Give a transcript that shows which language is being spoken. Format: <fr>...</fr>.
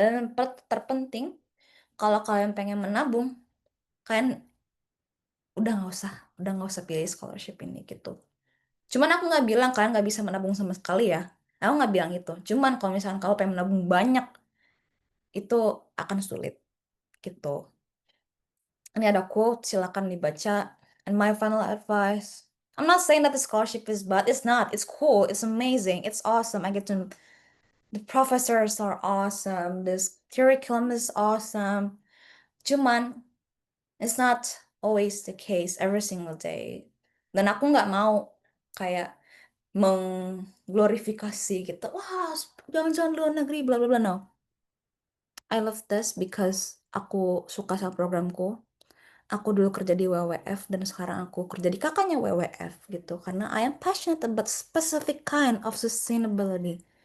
<id>Dan terpenting kalau kalian pengen menabung, kalian udah nggak usah pilih scholarship ini gitu. Cuman aku nggak bilang kalian nggak bisa menabung sama sekali ya. Aku nggak bilang itu. Cuman kalau misalnya kamu pengen menabung banyak, itu akan sulit gitu. Ini ada quote, silakan dibaca.</id> <en>And my final advice, I'm not saying that the scholarship is bad. It's not. It's cool. It's amazing. It's awesome. The professors are awesome. This curriculum is awesome.</en> <id>Cuman,</id> <en>it's not always the case every single day.</en> <id>Dan aku nggak mau kayak mengglorifikasi gitu. Wah, jangan-jangan luar negeri, bla bla bla.</id> <en>No. I love this because</en> <id>aku suka sama programku. Aku dulu kerja di WWF dan sekarang aku kerja di kakaknya WWF gitu. Karena</id> <en>I am passionate about specific kind of sustainability.</en>